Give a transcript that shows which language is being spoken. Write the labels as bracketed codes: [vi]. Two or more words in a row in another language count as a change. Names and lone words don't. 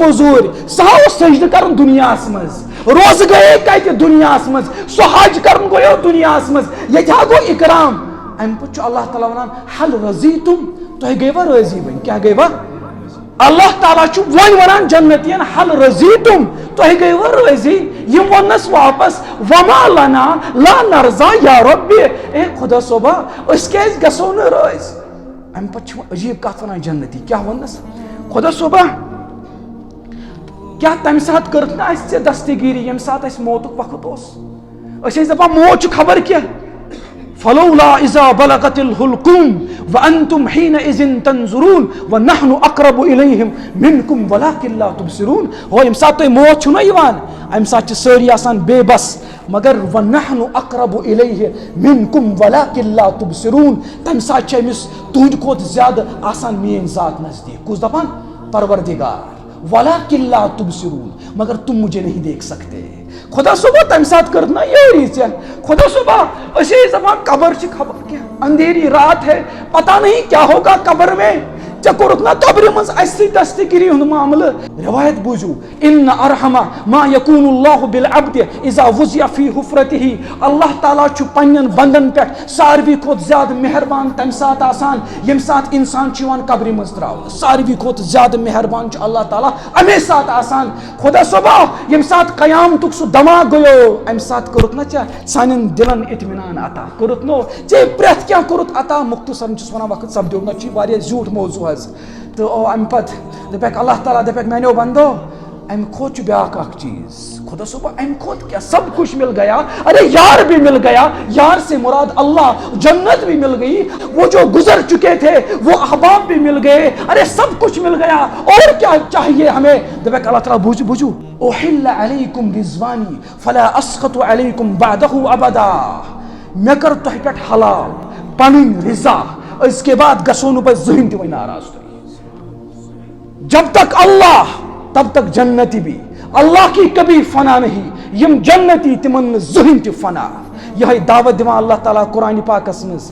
[ks] موٚزوٗرۍ سُہ اوس سجدٕ کرُن دُنیاہس منٛز روزٕ گٔیے کتہِ دُنیاہس منٛز سُہ حج کرُن گوٚیو دُنیاہس منٛز ییٚتہِ ہا گوٚو اِکرام امہِ پتہٕ چھُ اللہ تعالیٰ ونان [ar] حل رضیتم [ks] تۄہہِ گٔیوا رٲضی وۄنۍ کیٛاہ گٔیوا اللہ تعالیٰ چھُ وۄنۍ ونان جنتین [ar] حل رضیتم [ks] تۄہہِ گٔیوا رٲضی یِم ووننس واپس [ar] وما لنا لا نرضا یا ربی [ks] اے خدا صٲبا أسۍ کیٛازِ گژھو نہٕ رٲضۍ امہِ پتہٕ چھُ عجیٖب کتھ ونان جنتی کیٛاہ ووننس خدا صٲبا کیٛاہ تمہِ ساتہٕ کٔرٕکھ نہٕ اسہِ ژےٚ دستگیٖری ییٚمہِ ساتہٕ اسہِ موتُک وقت اوس أسۍ ٲسۍ دپان موت چھُ خبر کینٛہہ [ar] فلولا اذا بلغت الحلقوم وانتم حينئذ تنظرون ونحن اقرب اليهم منكم ولكن لا تبصرون [ks] ہو یم سات تُہۍ موت چھُو نا یِوان امہِ ساتہٕ چھِ سٲری آسان بے بس مگر [ar] ونحن اقرب الیہ منکم ولكن لا تبصرون [ks] تمہِ ساتہٕ چھِ أمِس تُہنٛدِ کھۄتہٕ زیادٕ آسان میٲنۍ ذات نزدیٖک کُس دپان پروردگار [ar] ولكن لا تبصرون [ks] مگر تم [ur] مجھے نہیں دیکھ سکتے [ks] خدا صبح تمہِ ساتہٕ کٔرٕکھ نا یٲری ژےٚ خدا صبح أسۍ ٲسۍ دپان قبر چھِ خبر کینٛہہ [ur] اندھیری رات ہے پتہ نہیں کیا ہوگا قبر میں [ks] ژےٚ کوٚرُکھ نا قبرِ منٛز اسہِ سۭتۍ دستگیٖری ہُنٛد معاملہٕ روایت بوٗزِو [ar] ان ارحم ما يكون الله بالعبد اذا وضع في حفرته [ks] اللہ تعالیٰ چھُ پننٮ۪ن بندن پٮ۪ٹھ ساروی کھۄتہٕ زیادٕ مہربان تمہِ ساتہٕ آسان ییٚمہِ ساتہٕ انسان چھُ یِوان قبرِ منٛز تراونہٕ ساروی کھۄتہٕ زیادٕ مہربان چھُ اللہ تعالیٰ امے ساتہٕ آسان خدا صٲبا ییٚمہِ ساتہٕ قیامتُک سُہ دھماکہٕ گوٚیو امہِ ساتہٕ کوٚرُکھ نا ژےٚ سانٮ۪ن دِلن اطمینان عطا کوٚرُتھ نو ژےٚ پرٛٮ۪تھ کینٛہہ کوٚرُتھ عطا مختصرن چھُس ونان وقت سپدیو نہ چھُ واریاہ زیوٗٹھ موضوٗع حظ تہٕ او امہِ پتہٕ دپیکھ اللہ تعالیٰ دپیکھ میانیو بندو امہِ کھۄتہٕ چھُ بیاکھ اکھ چیٖز خدا صٲبا امہِ کھۄتہٕ کیٛاہ [ur] سب کچھ مل گیا ارے یار بھی مل گیا یار سے مراد اللہ جنت بھی مل گئی وہ جو گزر چکے تھے وہ احباب بھی مل گئے ارے سب کچھ مل گیا اور کیا چاہیے ہمیں [ks] دپیکھ اللہ تعالیٰ بوٗزِو [ar] احل علیکم رضوانی فلا اسخط علیکم بعدہ ابدا [ks] مےٚ کٔر تۄہہِ پٮ۪ٹھ حلال پنٕنۍ رضا [ur] اس کے بعد [ks] گژھو نہٕ بہٕ زٕہٕنۍ تہِ وۄنۍ ناراض تۄہہِ [ur] جب تک اللہ تب تک جنتی بھی اللہ کی کبھی فنا نہیں [ks] یم جنتی تمن زہن تہ فنا یہ دعوت دِوان اللہ تعالیٰ قرآن پاکس مز